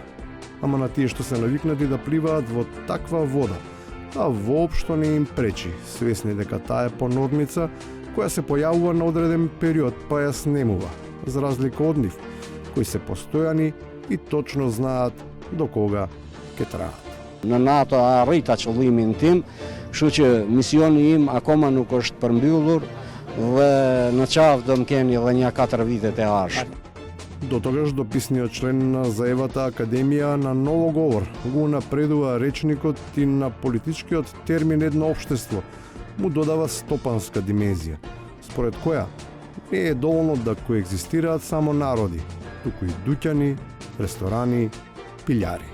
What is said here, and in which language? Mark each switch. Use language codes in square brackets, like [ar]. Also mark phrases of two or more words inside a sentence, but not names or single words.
[mk] Ама на тие што се навикнати да пливаат во таква вода, а воопшто не им пречи, свесни дека таа е понормица која се појавува на одреден период па ја снемува, за разлика од нив, кои се постојани и точно знаат до кога ќе траат. [sq] Në NATO arrita qëllimin tim, kështu që misioni im akoma nuk është përmbyllur dhe në qafë do më keni edhe një 4 vitet e ardhshme. [mk] До тогаш дописниот член на заевата Академија на Ново говор го напредува речникот и на политичкиот термин едно општество му додава стопанска димензија, според која не е доволно да коегзистираат само народи, туку и дуќани, ресторани, пилјари.